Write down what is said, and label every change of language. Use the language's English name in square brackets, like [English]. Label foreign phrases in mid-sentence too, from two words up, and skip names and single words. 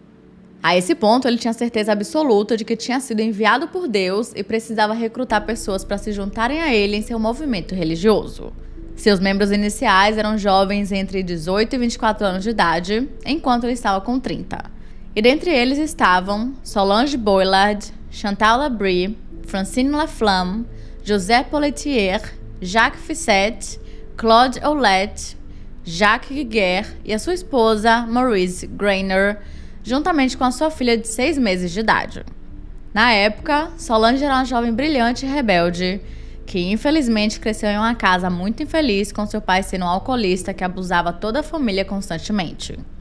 [Portuguese] A esse ponto, ele tinha certeza absoluta de que tinha sido enviado por Deus e precisava recrutar pessoas para se juntarem a ele em seu movimento religioso. Seus membros iniciais eram jovens entre 18 e 24 anos de idade, enquanto ele estava com 30. E dentre eles estavam Solange Boillard, Chantal Labrie, Francine Laflamme, José Polletier, Jacques Fissette, Claude Ouellette, Jacques Guiguer e a sua esposa Maurice Greiner, juntamente com a sua filha de 6 meses de idade. Na época, Solange era uma jovem brilhante e rebelde, que infelizmente cresceu em uma casa muito infeliz com seu pai sendo um alcoolista que abusava toda a família constantemente.